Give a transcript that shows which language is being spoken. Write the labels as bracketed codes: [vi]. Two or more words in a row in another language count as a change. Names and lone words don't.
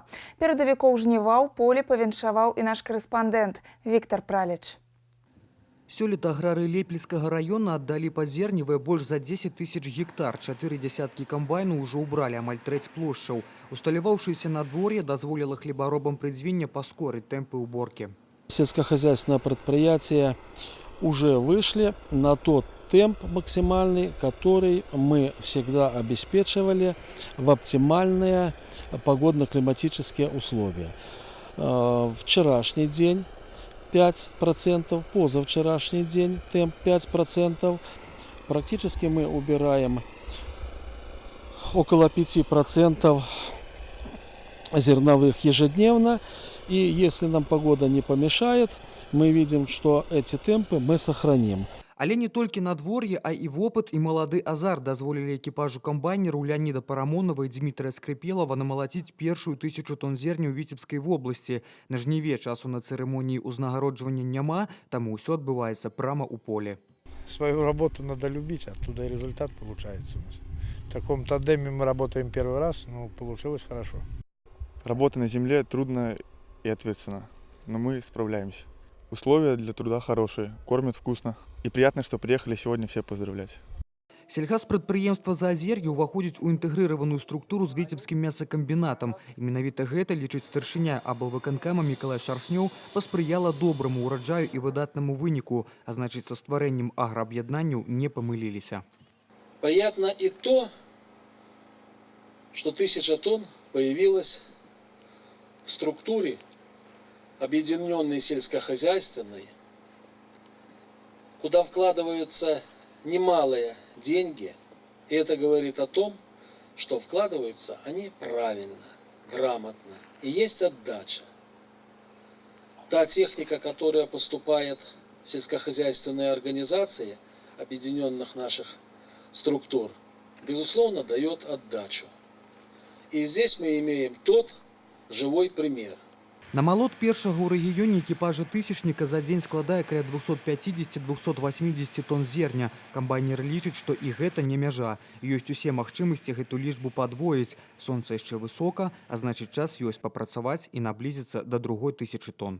[be] Перадавікоў жніва ў полі павіншаваў і наш карэспандэнт Віктор Праліч. Сёлета аграры Лепельскага района аддалі пад зерневыя больш за 10 000 гектар. 4 десяткі камбайну ўжо ўбралі амаль трэць плошчаў. Усталяваўшыеся надвор'е дазволіла хлебаробам прыдзвіння паскорыць тэмпы уборки. [ru] Сельскохозяйственные предприятия уже вышли на тот темп максимальный, который мы всегда обеспечивали в оптимальные погодно-климатические условия. Вчерашний день 5%, позавчерашний день темп 5%. Практически мы убираем около 5% зерновых ежедневно. И если нам погода не помешает, мы видим, что эти темпы мы сохраним. [be] Але не толькі надвор'е, а і вопыт і малады азарт дазволілі экіпажу камбайнеру Леоніда Парамонова і Дмітрая Скрыпелава намалаціць першую 1000 тонн зерня ў Віцебскай вобласці. На жніве часу на цырымоніі ўзнагароджвання няма, таму ўсё адбываецца прямо у поле. [ru] Свою работу надо любить, оттуда и результат получается у нас. В таком тандеме мы работаем первый раз, но получилось хорошо. Работа на земле трудно и ответственно, но мы справляемся. Условия для труда хорошие, кормят вкусно. И приятно, что приехали сегодня все поздравлять. [be] Сельгаспрадпрыемства «Заазер'е» ўваходзіць у інтэгрыраваную структуру з Віцебскім мясакамбінатам. І менавіта гэта, лічыць старшыня аблвыканкама Мікалай Шарснёў, паспрыяла добраму ўраджаю і выдатнаму выніку, а значыць, са стварэннем аграаб'яднанняў не памыліліся. [ru] Приятно и то, что 1000 тонн появилось в структуре объединенной сельскохозяйственной, куда вкладываются немалые деньги. И это говорит о том, что вкладываются они правильно, грамотно. И есть отдача. Та техника, которая поступает в сельскохозяйственные организации объединенных наших структур, безусловно, дает отдачу. И здесь мы имеем тот живой пример. [be] Намалот першага ў рэгіёне экіпажа тысячніка за дзень складае каля 250-280 тонн зерня. Камбайнеры лічаць, што і гэта не мяжа. Ёсць усе магчымасці гэту лічбу падвоіць. Сонца яшчэ высока, а значыць час ёсць папрацаваць і наблізіцца да 2000 тонн.